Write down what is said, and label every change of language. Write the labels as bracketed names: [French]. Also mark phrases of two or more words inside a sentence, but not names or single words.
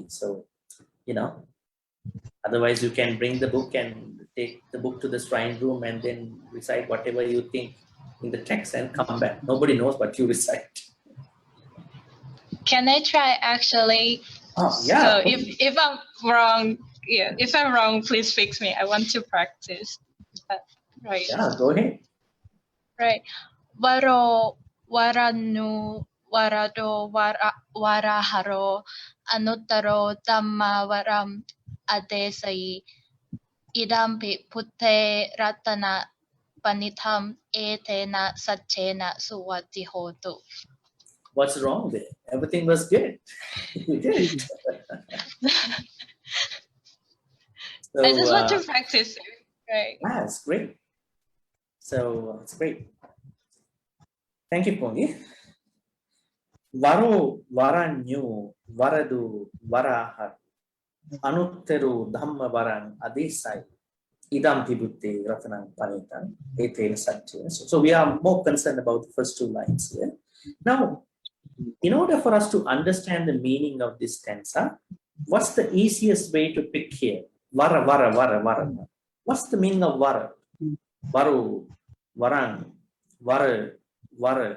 [English] So, otherwise you can bring the book and take the book to the shrine room and then recite whatever you think in the text and come back. Nobody knows what you recite. Can I try actually? Oh, yeah. So if I'm wrong, if I'm wrong, please fix me. I want to practice. Right. Yeah, go ahead. Right. [Pali] Varo varanu varado varaharo anuttaro dhamma varam adesai idampi putte ratana panitham etena satchena suvati hotu. [English] What's wrong there? Everything was good. You did. So, I just want to practice it. Right. It's great. So it's great. Thank you, Pongi. [Pali] Varo varanyu varadu varahar anutteru dhamma varan adesai idam vibhutte ratanam panitam etena satchena. [English] So we are more concerned about the first two lines here. Now, in order for us to understand the meaning of this stanza, what's the easiest way to pick here? [Pali] Vara, vara, vara, vara. [English] What's the meaning of vara? [Pali] Varu, varan, vara, vara.